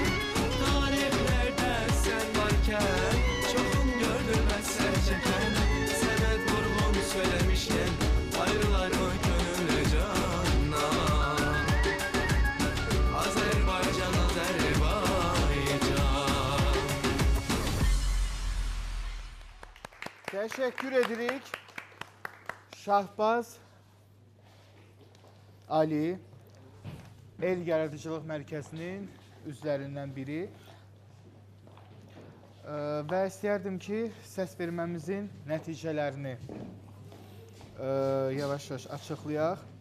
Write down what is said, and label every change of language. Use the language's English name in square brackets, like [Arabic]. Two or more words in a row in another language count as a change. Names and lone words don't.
[Turkish] Tarihlerde sen varken çokum gördüm esret çeken. Semet Vurgun söylemişken ayrılar mı gönül candan? Azerbaycan, Azerbaycan. [Azerbaijani] Təşəkkür edirik. Şahbaz Ali El Yaradıcılıq Mərkəzinin üzvlərindən biri. Və istəyərdim ki, səs verməmizin nəticələrini yavaş-yavaş açıqlayaq.